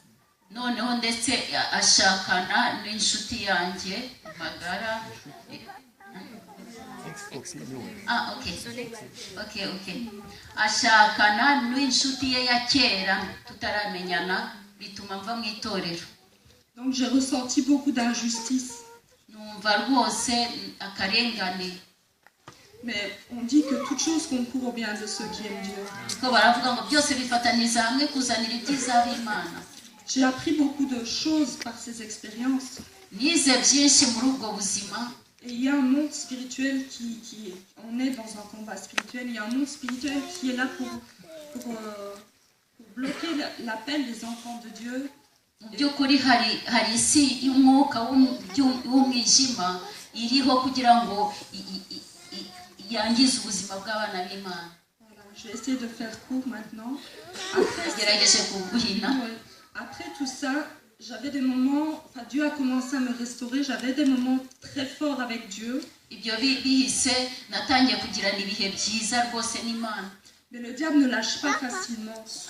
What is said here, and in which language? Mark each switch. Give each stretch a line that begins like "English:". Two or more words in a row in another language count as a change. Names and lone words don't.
Kinyarwanda: Noneho ndetse ashakana n'inshuti yanjye magara. Okay. Ashakana n'inshuti ye ya kera tutaramenyana bituma mva mu itorero.
French: Donc j'ai ressenti beaucoup d'injustice.
Kinyarwanda: Numva rwose akarengane.
French: Mais on dit que toute chose concourt au bien de ceux qui aiment Dieu.
Kinyarwanda: Ko baravuga ngo byose bifataniza hamwe kuzanira ibyiza b'Imana.
French: J'ai appris beaucoup de choses par ces expériences.
Kinyarwanda: Nize byinshi muri ubwo buzima.
French: Et il y a un monde spirituel on est dans un combat spirituel, il y a un monde spirituel qui est là pour bloquer l'appel des enfants de Dieu.
Kinyarwanda: Mu by'ukuri hari isi y'umwuka w'umwijima iriho kugira ngo yangize ubuzima bw'abana b'Imana.
French: Je vais essayer de faire court maintenant. Après tout ça, j'avais des moments, enfin Dieu a commencé à me restaurer, j'avais des moments très forts avec Dieu. Mais le diable ne lâche pas facilement.